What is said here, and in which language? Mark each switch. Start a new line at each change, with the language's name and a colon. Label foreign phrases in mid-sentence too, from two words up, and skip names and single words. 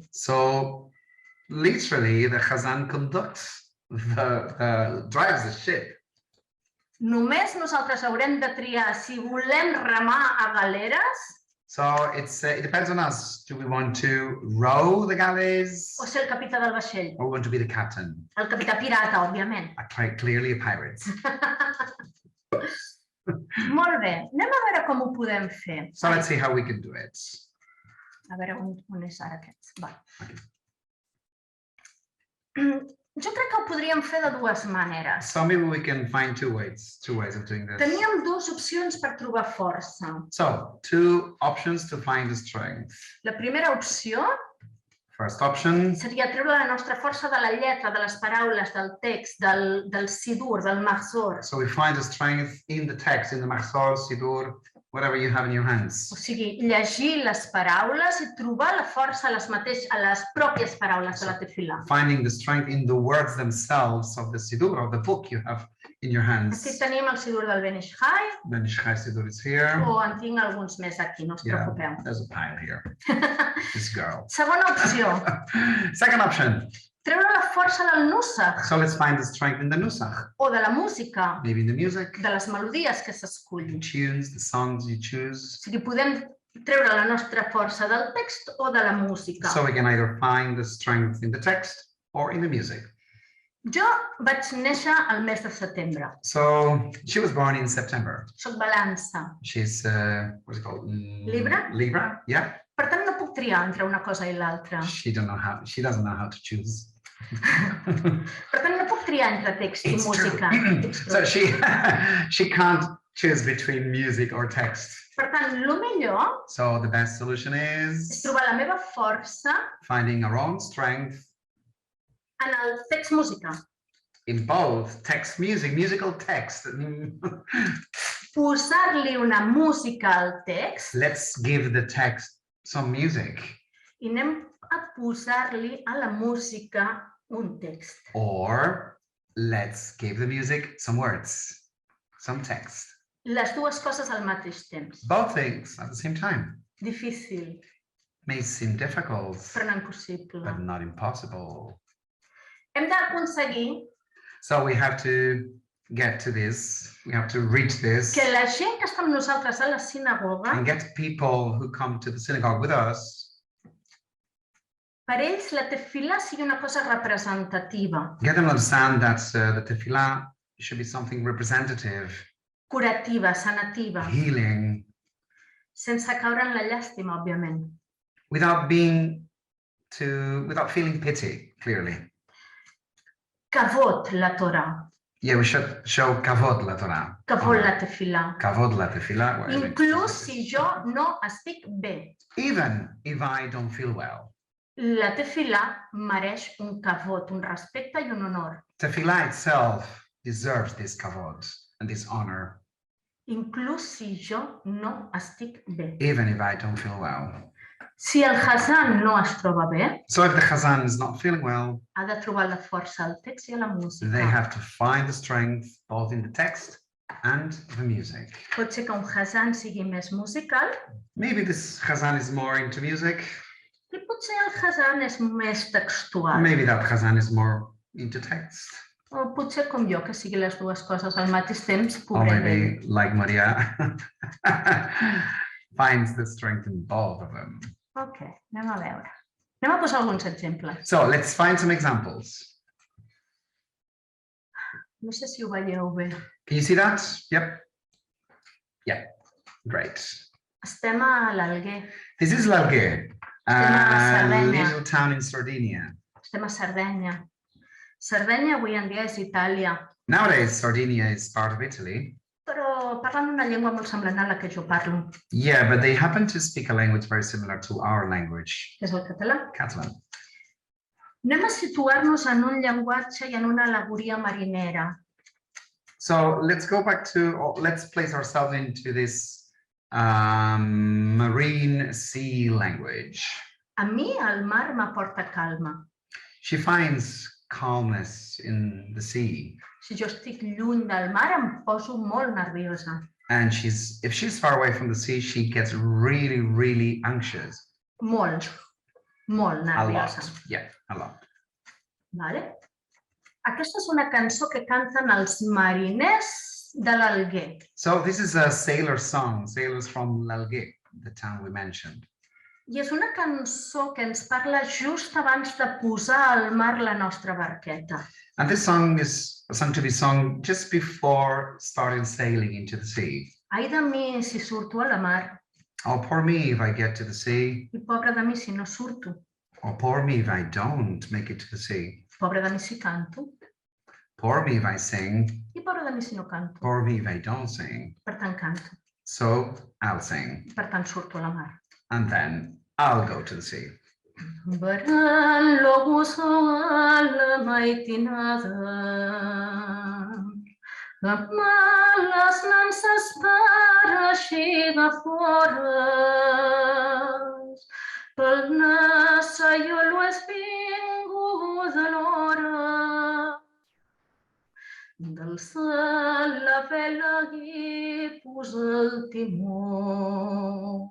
English: So literally, the Khazan conducts drives the ship.
Catalan: Només nosaltres haurem de triar si volem remar a galeres
English: So it depends on us. Do we want to row the galleys,
Catalan: o ser el capità del vaixell.
English: or we want to be the captain?
Catalan: El capità pirata, òbviament.
English: Clearly a pirate.
Catalan: Molt bé, anem a veure com ho podem fer.
English: So let's see how we can do it.
Catalan: A veure on és ara aquest. Va. Jo crec que ho podríem fer de dues maneres.
English: So maybe we can find two ways of doing this.
Catalan: Teníem dues opcions per trobar força.
English: So two options to find the strength.
Catalan: La primera opció
English: First option,
Catalan: seria treure la nostra força de la lletra, de les paraules, del text, del sidur, del mahzor.
English: so we find the strength in the text, in the Mahzor, Sidur, whatever you have in your hands.
Catalan: O sigui, llegir les paraules i trobar la força a les pròpies paraules de la tefilà.
English: Finding the strength in the words themselves of the Sidur, of the book you have in your hands.
Catalan: Aquí tenim el sidur del Ben Ish Chai,
English: The Nishchai Sidur is here.
Catalan: o en tinc alguns més aquí, no us
English: Yeah,
Catalan: preocupeu.
English: there's a pile here. This girl.
Catalan: Segona opció,
English: Second option.
Catalan: treure la força del nusach
English: So let's find the strength in the Nusach.
Catalan: o de la música,
English: Maybe in the music,
Catalan: de les melodies que
English: the
Catalan: s'escullin.
English: tunes, the songs you
Catalan: O
English: choose.
Catalan: sigui, podem treure la nostra força del text o de la música.
English: So we can either find the strength in the text or in the music.
Catalan: Jo vaig néixer al mes de setembre.
English: So she was born in September.
Catalan: Soc balança.
English: She's, what's it called? Libra? Libra, yeah.
Catalan: Per tant, no puc triar entre una cosa i l'altra.
English: She doesn't know how to choose.
Catalan: Per tant, no puc triar entre text i
English: It's true.
Catalan: música.
English: So she can't choose between music or text.
Catalan: Per tant, el millor
English: So the best solution
Catalan: és
English: is
Catalan: trobar la meva força
English: finding our own strength
Catalan: en el text música.
English: in both text, musical text.
Catalan: Posar-li una música al text
English: Let's give the text some music,
Catalan: i anem a posar-li a la música un text.
English: or let's give the music some words, some text.
Catalan: Les dues coses al mateix temps.
English: Both things at the same time.
Catalan: Difícil,
English: May seem difficult,
Catalan: però no impossible.
English: but not impossible.
Catalan: Hem d'aconseguir
English: So we have to get to this. We have to reach this.
Catalan: Que la gent que està amb nosaltres a la sinagoga,
English: And get people who come to the synagogue with us.
Catalan: per ells la tefilà sigui una cosa representativa,
English: Get them to understand that the tefillah should be something representative,
Catalan: curativa, sanativa,
English: healing,
Catalan: sense caure en la llàstima, òbviament.
English: without feeling pity, clearly.
Hebrew: Kavod la Torah,
English: Yeah, we should show
Hebrew: kavod la Torah. kavod la tefilà. Kavod la tefillah.
Catalan: Inclús si jo no estic bé,
English: Even if I don't feel well.
Catalan: la tefilà mereix un kavod, un respecte i un honor.
English: Tefillah itself deserves this kavod and this honor,
Catalan: Inclús si jo no estic bé.
English: even if I don't feel well.
Catalan: Si el Hazan no es troba bé,
English: So if the Chazan is not feeling well,
Catalan: ha de trobar la força al text i a la
English: they
Catalan: música.
English: have to find the strength both in the text and the music.
Catalan: Pot ser que un Hazan sigui més musical
English: Maybe this Chazan is more into music.
Catalan: i potser el Hazan és més textual.
English: Maybe that Chazan is more into text.
Catalan: O potser com jo, que sigui les dues coses al mateix temps,
English: Or
Catalan: pobret
English: maybe,
Catalan: d'ell.
English: like Moriah, finds the strength in both of them.
Catalan: Ok, anem a veure. Anem a posar alguns exemples.
English: So let's find some examples.
Catalan: No sé si ho veieu bé.
English: Can you see that? Yep. Yeah, great.
Catalan: Estem a l'Alguer,
English: This is L'Alguer, a
Catalan: Sardegna.
English: little town in Sardinia.
Catalan: estem a Sardenya. Sardenya avui en dia és Itàlia,
English: Nowadays, Sardinia is part of Italy.
Catalan: però parlen una llengua molt semblant a la que jo parlo,
English: Yeah, but they happen to speak a language very similar to our language,
Catalan: que és el català.
English: Catalan.
Catalan: Anem a situar-nos en un llenguatge i en una al·legoria marinera.
English: So let's go back to, or let's place ourselves into this marine sea language.
Catalan: A mi el mar m'aporta calma.
English: She finds calmness in the sea.
Catalan: Si jo estic lluny del mar em poso molt nerviosa.
English: And if she's far away from the sea, she gets really, really anxious.
Catalan: Molt, molt
English: A
Catalan: nerviosa.
English: lot. Yeah, a lot.
Catalan: Vale? Aquesta és una cançó que canten els mariners de l'Alguer.
English: So this is a sailor song, sailors from L'Alguer, the town we mentioned.
Catalan: I és una cançó que ens parla just abans de posar al mar la nostra barqueta.
English: And this song is a song to be sung just before starting sailing into the sea.
Catalan: Ai de mi si surto a la mar
English: Oh, poor me if I get to the sea.
Catalan: i pobre de mi si no surto.
English: Or poor me if I don't make it to the sea.
Catalan: Pobre de mi si canto
English: Poor me if I sing.
Catalan: i pobre de mi si no canto.
English: Poor me if I don't sing.
Catalan: Per tant, canto.
English: So I'll sing.
Catalan: Per tant, surto a la mar.
English: And then I'll go to the sea.
Catalan: Baran lobos a la maitinada, amb les nanses per eixir de fora, pel nassaiolo és vinguda l'hora, del cel la vela i posa el timó.